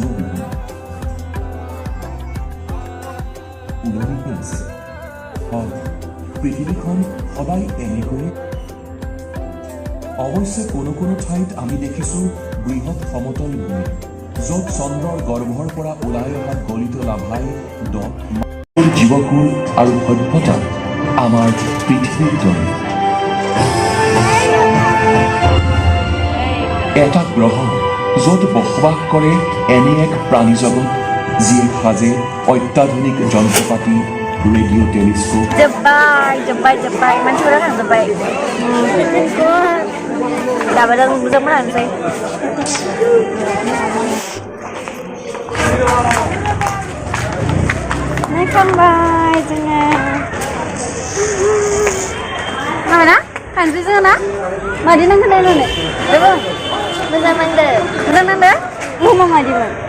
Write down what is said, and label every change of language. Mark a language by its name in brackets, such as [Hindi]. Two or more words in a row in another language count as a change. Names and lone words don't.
[Assamese] পৃথিৱীখন সদায় এনেকৈ অৱশ্যে কোনো ঠাইত আমি দেখিছোঁ বৃহৎ সমতল ভূমি য'ত চন্দ্ৰৰ গৰ্ভৰ পৰা ওলাই অহা গলিত লাভাই জীৱকুল আৰু সভ্যতা আমাৰ পৃথিৱীৰ দৰে এটা গ্ৰহ য'ত বসবাস কৰে এনে এক প্ৰাণী জগত যিয়ে সাজে অত্যাধুনিক যন্ত্ৰপাতি ৰেডিঅ' টেলিস্কোপ [Bodo] জব্বাই मानसिफोरा थांजोब्बाय दाबो जों मोनानोसै नायखांबाय जोङो माना थांसै जोङो ना मादि नांखो नायनानै बेबो मोजां नांदो बुहुमा मादिमोन